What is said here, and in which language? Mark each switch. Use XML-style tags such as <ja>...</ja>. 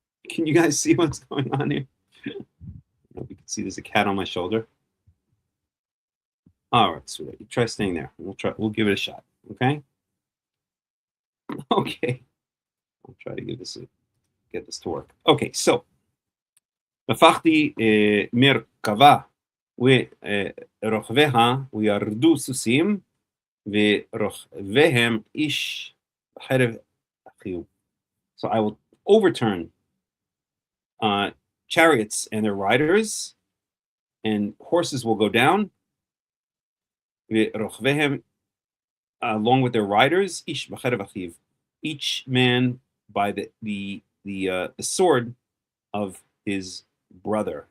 <en>Can you guys see what's going on here? I don't know if you can see there's a cat on my shoulder. All right, sweetie. You try staying there. We'll give it a shot, okay? Okay. I'll try to get this to work.</en> <he>Okay, so Nafachti Merkava ורוכביה וירדו סוסים ורוכביהם איש בחרב אחיו.</he> <en>So I will overturn chariots and their riders, and horses will go down.</en> <he>ורוכביהם</he> <en>along with their riders,</en> <he>ish b'cherev achiv,</he> <en>each man by the sword of his brother.</en>